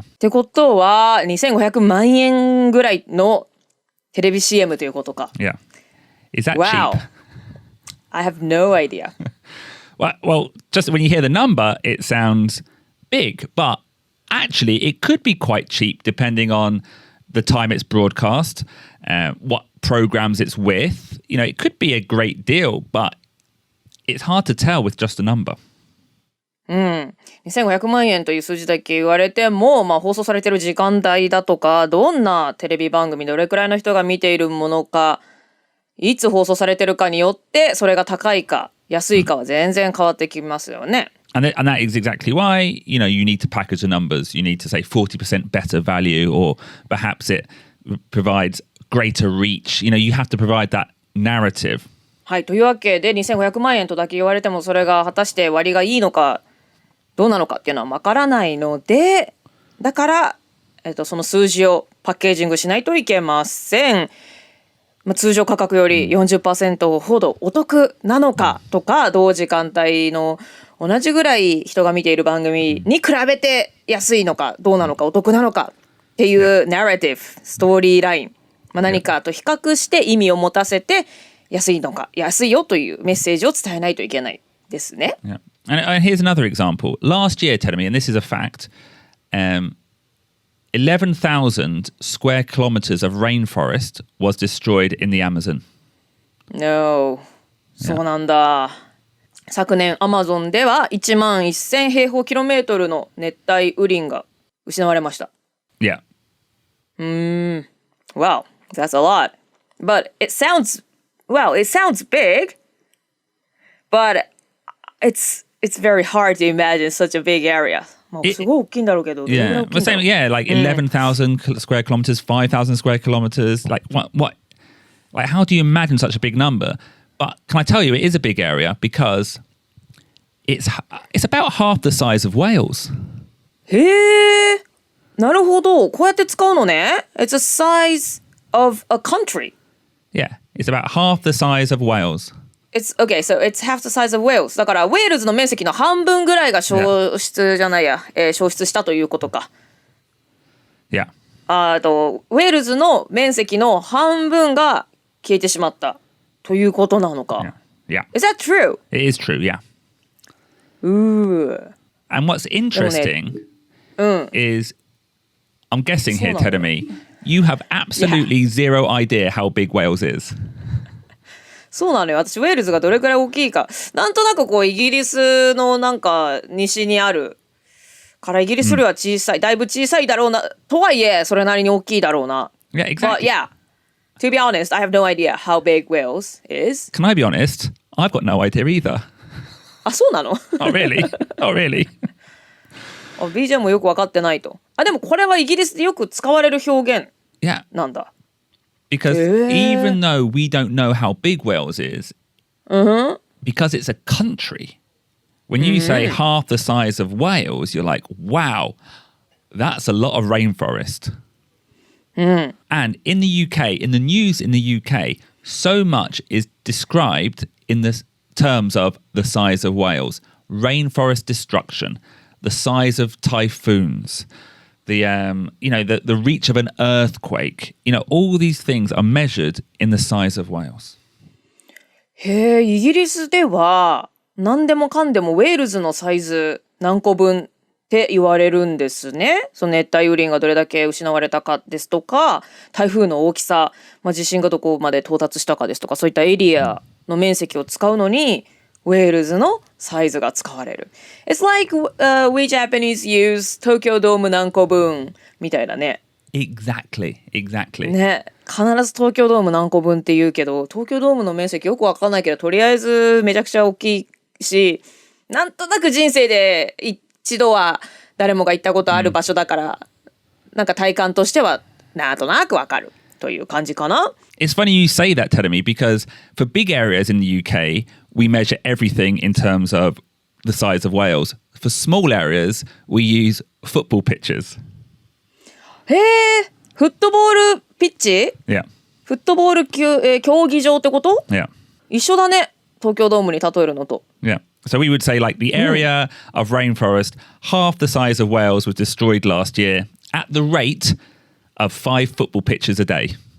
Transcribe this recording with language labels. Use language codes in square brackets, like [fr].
[ja] ってことは2500万円ぐらいのテレビ CM ということか。 [en] Yeah. Is that Wow. cheap? I have no idea. Well, just when you hear the number, it sounds big, but actually it could be quite cheap depending on the time it's broadcast, what programs it's with. You know, it could be a great deal, but it's hard to tell with just a number. [ja] 2500万円という数字だけ言われても、まあ、放送されている時間帯だとか、どんなテレビ番組、どれくらいの人が見ているものか、いつ放送されてるかによって、それが高いか安いかは全然変わってきますよね。 [en] And that is exactly why, you know, you need to package the numbers. You need to say 40% better value, or perhaps it provides greater reach. You know, you have to provide that narrative. [ja] はい、というわけで2500万円とだけ言われても、それが果たして割がいいのかどうなのかっていうのはわからないので、だから、その数字をパッケージングしないといけません。通常価格より 40% ほどお得なのかとか、同時間帯の同じぐらい人が見ている番組に比べて安いのかどうなのかお得なのかっていうナレティブ、ストーリーライン、何かと比較して意味を持たせて安いのか安いよというメッセージを伝えないといけないですね。 [en] Yeah. And here's another example. Last year, tell me, and this is a fact, 11,000 square kilometers of rainforest was destroyed in the Amazon. [ja] No. そうなんだ。昨年アマゾンでは1万1000平方キロメートルの熱帯雨林が失われました。 [en] Yeah. Wow, that's a lot. But it sounds big, but it's very hard to imagine such a big area. [ja] すごい大きいんだろうけど。 [en] Yeah, but same. Yeah, like 11,000 square kilometers, 5,000 square kilometers. Like what? Like how do you imagine such a big number? But can I tell you, it is a big area because it's about half the size of Wales. [ja] へえ、なるほど。こうやって使うのね。 [en] It's a size of a country. Yeah, it's about half the size of Wales. It's okay, so it's half the size of Wales. [ja] だからウェールズの面積の半分ぐらいが消失じゃないや、消失したということか。 [en] Yeah. [ja] ウェールズの面積の半分が消えてしまったということなのか。 [en] Yeah. Is that true? It is true, yeah. Ooh. And what's interesting is, I'm guessing here, Tedemi, you have absolutely zero idea how big Wales is. [ja] そうなのよ。私ウェールズがどれくらい大きいか、なんとなくこうイギリスのなんか西にあるからイギリスよりは小さい、だいぶ小さいだろうなとはいえそれなりに大きいだろうな。 [en] Yeah, exactly. But yeah, to be honest, I have no idea how big Wales is. Can I be honest? I've got no idea either. [ja] あ、そうなの？ [en] Oh, really? Oh, really? [ja] BJ もよく分かってないと。あ、でもこれはイギリスでよく使われる表現なんだ。 [en] Because even though we don't know how big Wales is, because it's a country, when you say half the size of Wales, you're like, wow, that's a lot of rainforest. And in the UK, in the news in the UK, so much is described in the terms of the size of Wales. Rainforest destruction, the size of typhoons, the reach of an earthquake. You know, all these things are measured in the size of Wales. [ja] へえ、イギリスでは何でもかんでもウェールズのサイズ何個分って言われるんですね。その熱帯雨林がどれだけ失われたかですとか、台風の大きさ、地震がどこまで到達したかですとか、そういったエリアの面積を使うのにウェールズのサイズが使われる。 [en] It's like we Japanese use [ja] 東京ドーム何個分みたいなね。 [en] Exactly. [ja] ね、必ず東京ドーム何個分って言うけど、東京ドームの面積よくわかんないけど、とりあえずめちゃくちゃ大きいし、なんとなく人生で一度は誰もが行ったことある場所だから、なんか体感としてはなんとなくわかるという感じかな。 [en] It's funny you say that, Terumi, because for big areas in the UK, we measure everything in terms of the size of Wales. For small areas, we use football pitches. [ja] へえ、フットボールピッチ？ [en] Yeah. [ja] フットボール競技場ってこと？ [en] Yeah. [ja] 一緒だね。東京ドームに例えるのと。 [en] Yeah. So we would say like the area of rainforest, half the size of Wales was destroyed last year at the rate of 5 football pitches a day.